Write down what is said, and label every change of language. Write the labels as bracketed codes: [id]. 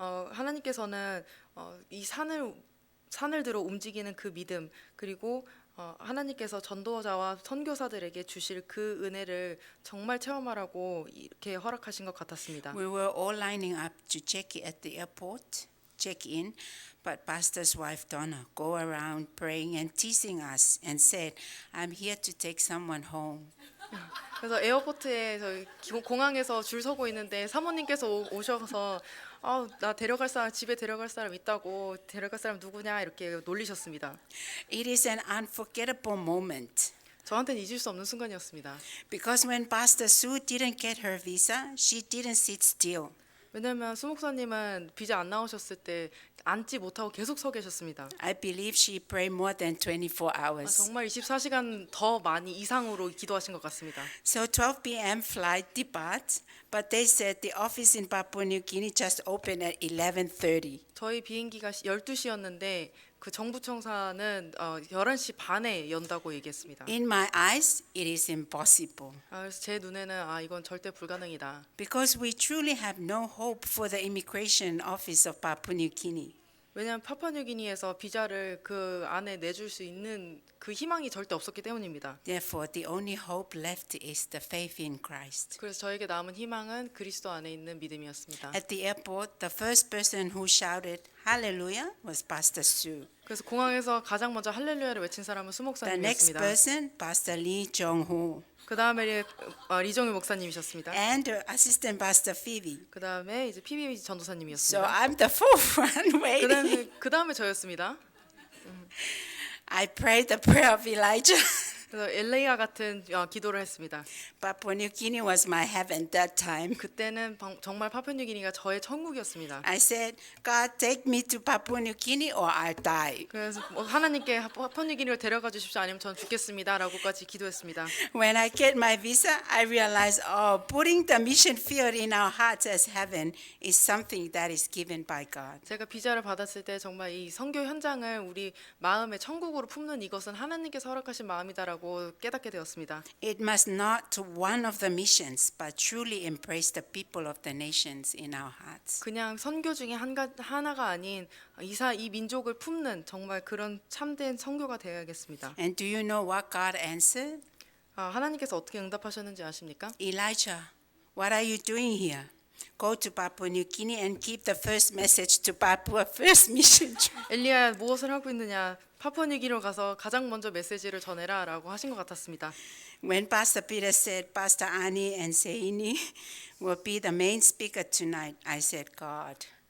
[ko] 하나님께서는 이 산을 들어 움직이는 그 믿음 그리고 하나님께서 전도자와 선교사들에게 주실 그 은혜를 정말 체험하라고 이렇게 허락하신 것 같았습니다. [en] We were all lining up to check at the airport, check in, but Pastor's wife Donna go around praying and teasing us and said, "I'm here to take someone home." [ko] 그래서 에어포트에 저희 공항에서 줄 서고 있는데 사모님께서 오셔서 나 데려갈 사람 집에 데려갈 사람 있다고 데려갈 사람 누구냐 이렇게 놀리셨습니다. [en] It is an unforgettable moment [ko] 저한테는 잊을 수 없는 순간이었습니다. [en] because when Pastor Sue didn't get her visa, she didn't sit still. [ko] 왜냐하면 수 목사님은 비자 안 나오셨을 때 앉지 못하고 계속 서 계셨습니다. [en] I believe she prayed more than 24 hours. [ko] 정말 24시간 더 많이 이상으로 기도하신 것 같습니다. [en] So 12 p.m. flight departs, but they said the office in Papua New Guinea just opened at 11:30. [ko] 저희 비행기가 12시였는데 그 정부청사는 11시 반에 연다고 얘기했습니다. [en] In my eyes, it is impossible [ko] 그래서 제 눈에는 이건 절대 불가능이다. [en] because we truly have no hope for the immigration office of Papua New Guinea. [ko] 왜냐하면 파푸아뉴기니에서 비자를 그 안에 내줄 수 있는 그 희망이 절대 없었기 때문입니다. [en] Therefore, the only hope left is the faith in Christ. [ko] 그래서 저에게 남은 희망은 그리스도 안에 있는 믿음이었습니다. [en] At the airport, the first person who shouted hallelujah was Pastor Sue. [ko] 그래서 공항에서 가장 먼저 할렐루야를 외친 사람은 수 [en] The next [ko] 목사님이었습니다. [en] person, Pastor Lee Jong-ho, [ko] 그 다음에 리정유 목사님이셨습니다. [en] and Assistant Pastor Phoebe. [ko] 그 다음에 이제 PB [en] So [ko] 전도사님이었습니다. [en] I'm the fourth one waiting. [ko] 그 다음에 저였습니다. [en] I prayed the prayer of Elijah. [ko] 그래서 엘레이아 같은 기도를 했습니다. [en] Papua New Guinea was my heaven that time. [ko] 그때는 정말 파푸아뉴기니가 저의 천국이었습니다. [en] I said, God, take me to Papua New Guinea or I'll die. [ko] 그래서 하나님께 파푸아뉴기니를 데려가 주십시오. 아니면 전 죽겠습니다라고까지 기도했습니다. [en] When I get my visa, I realized, putting the mission field in our hearts as heaven is something that is given by God. [ko] 제가 비자를 받았을 때 정말 이 선교 현장을 우리 마음의 천국으로 품는 이것은 하나님께서 허락하신 마음이다라고 깨닫게 되었습니다. [en] It must not to one of the missions, but truly embrace the people of the nations in our hearts. [ko] 그냥 선교 중에 하나가 아닌 이 민족을 품는 정말 그런 참된 선교가 되어야겠습니다. [en] And do you know what God answered? [ko] 하나님께서 어떻게 응답하셨는지 아십니까? [en] Elijah, what are you doing here? Go to Papua New Guinea and give the first message to Papua First Mission Trip. [ko] 엘리야 무엇을 하고 있느냐? 파푸아뉴기니로 가서 가장 먼저 메시지를 전해라라고 하신 것 같았습니다. [en] When Pastor Peter said Pastor Ani and Seini will be the main speaker tonight, I said, God.